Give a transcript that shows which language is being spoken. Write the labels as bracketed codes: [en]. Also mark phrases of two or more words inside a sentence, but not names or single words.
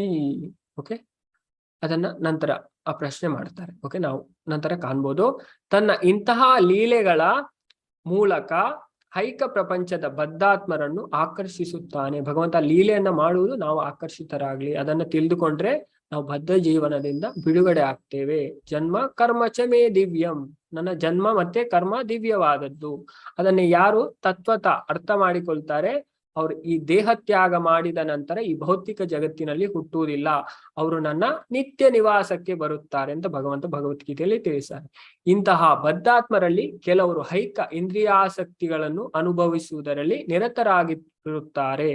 [kn] ಓಕೆ, ಅದನ್ನ ನಂತರ ಆ ಪ್ರಶ್ನೆ ಮಾಡ್ತಾರೆ. ಓಕೆ, ನಾವು ನಂತರ ಕಾಣ್ಬೋದು. ತನ್ನ ಇಂತಹ ಲೀಲೆಗಳ ಮೂಲಕ ಹೈಕ ಪ್ರಪಂಚದ ಬದ್ಧಾತ್ಮರನ್ನು ಆಕರ್ಷಿಸುತ್ತಾನೆ. ಭಗವಂತ ಲೀಲೆಯನ್ನ ಮಾಡುವುದು ನಾವು ಆಕರ್ಷಿತರಾಗ್ಲಿ, ಅದನ್ನ ತಿಳಿದುಕೊಂಡ್ರೆ ನಾವು ಬದ್ಧ ಜೀವನದಿಂದ ಬಿಡುಗಡೆ ಆಗ್ತೇವೆ. [sa] ಜನ್ಮ ಕರ್ಮ ಚ ಮೇ ದಿವ್ಯಂ, [kn] ನನ್ನ ಜನ್ಮ ಮತ್ತೆ ಕರ್ಮ ದಿವ್ಯವಾದದ್ದು. ಅದನ್ನ ಯಾರು ತತ್ವತ ಅರ್ಥ ಮಾಡಿಕೊಳ್ತಾರೆ, ಅವರು ಈ ದೇಹ ತ್ಯಾಗ ಮಾಡಿದ ನಂತರ ಈ ಭೌತಿಕ ಜಗತ್ತಿನಲ್ಲಿ ಹುಟ್ಟುವುದಿಲ್ಲ, ಅವರು ನನ್ನ ನಿತ್ಯ ನಿವಾಸಕ್ಕೆ ಬರುತ್ತಾರೆ ಅಂತ ಭಗವಂತ ಭಗವದ್ಗೀತೆಯಲ್ಲಿ ತಿಳಿಸ್ತಾರೆ. ಇಂತಹ ಬದ್ಧಾತ್ಮರಲ್ಲಿ ಕೆಲವರು ಹೈಕ ಇಂದ್ರಿಯಾಸಕ್ತಿಗಳನ್ನು ಅನುಭವಿಸುವುದರಲ್ಲಿ ನಿರತರಾಗಿರುತ್ತಾರೆ.